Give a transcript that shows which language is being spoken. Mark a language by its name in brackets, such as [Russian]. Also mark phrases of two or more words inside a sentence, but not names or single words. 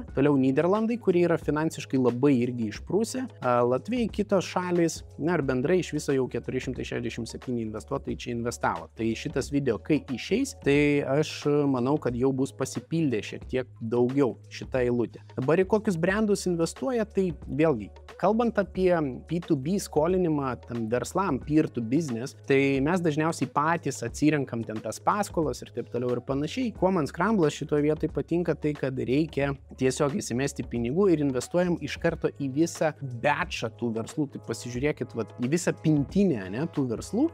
[Lithuanian] Toliau Nyderlandai, kurie yra finansiškai labai irgi išprūsę, Latvijai, kitos šalys, na ir bendrai iš viso jau 467 investuotojai čia investavo. Tai šitas video, kai išeis, tai aš manau, kad jau bus pasipildė šiek tiek daugiau šitą eilutę. Dabar į kokius brandus investuoja, tai vėlgi, kalbant apie P2B skolinimą tam verslam, [English] peer to business, [Lithuanian] tai mes dažniausiai patys atsirenkam ten tas paskolas ir taip toliau ir panašiai. Kuo man Scramble šitoje vietoje patinka, tai kad reikia tiesiog įsimesti pinigų ir investuojam iš karto į visą batchą tų verslų. Tai pasižiūrėkit, į visą pintinę, ne, tų verslų.